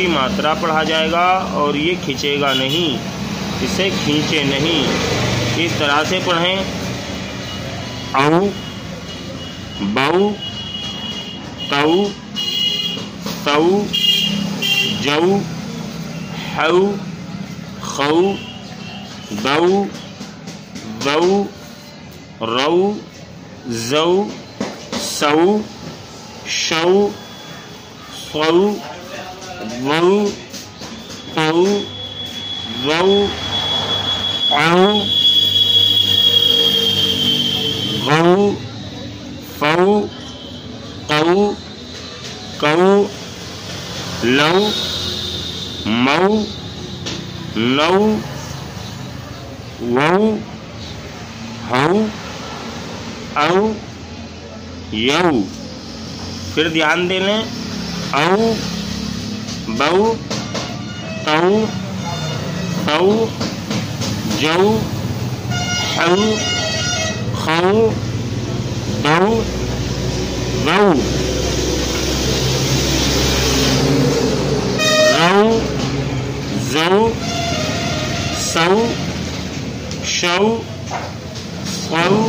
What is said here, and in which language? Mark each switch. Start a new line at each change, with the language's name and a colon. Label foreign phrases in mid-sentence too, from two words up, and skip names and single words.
Urdu: ماترا پڑھا جائے گا، اور یہ کھنچے گا نہیں، اسے کھینچے نہیں، اس طرح سے پڑھیں:
Arabic: او، بو، تو، تو، جو، حو، خو، دو، ذو، رو، زو، سو، شو، صو، ضو، قو، ذو، عو، غو، فو، قو، کو، لو، مو، نو، وو، ہو، او، یو۔
Urdu: پھر دھیان دے لیں:
Arabic: او، بو، تو، تو، جو، حو، خو، دو، ذو، رو، زو، سو، شو، صو،